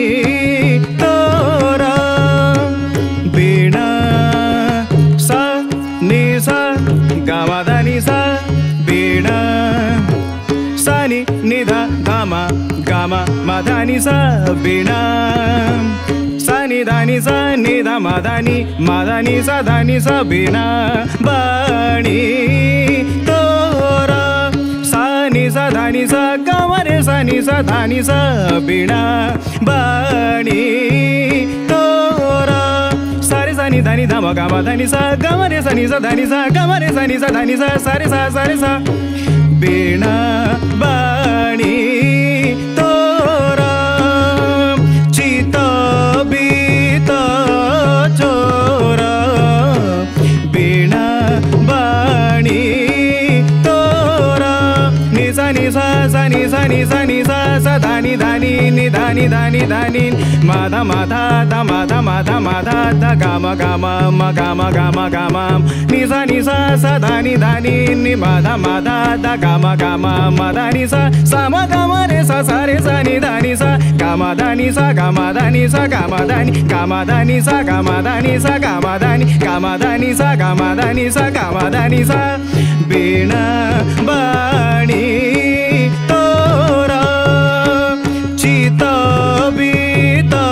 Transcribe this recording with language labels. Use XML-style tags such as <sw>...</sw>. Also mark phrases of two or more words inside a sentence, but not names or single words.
<hi>तोरा बीणा सा नि सा ग म ध नि सा बीणा सा नि धा धा म ग म म ध नि सा बीणा सा नि धा म ध नि सा धा नि सा बीणा बाणी तोरा सा नि सा धा नि सा ग म रे सा नि सा धा नि सा बीणा बाणी तोरा सा रे सा नि धा म ग म ध नि सा ग म रे सा नि सा धा नि सा ग म रे सा नि सा धा नि सा रे सा बीणा बाणी तोरा चित बीत चोरा बीणा बाणी तोरा नि सा नि सा सा नि सा नि सा नि सा सा धा नि ధని ధని మద మద ద మద మద మద ద గమ గమ మ గమ గమ గమ నిజ నిజ స ధని ధని ని మద మద ద గమ గమ మద నిజ సమ గమ రే స స రే స ని ధని స గమ ధని స గమ ధని స గమ ధని గమ ధని స గమ ధని స గమ ధని గమ ధని స గమ ధని స గమ ధని స वीणा बाणी तोरा चित बीत</hi>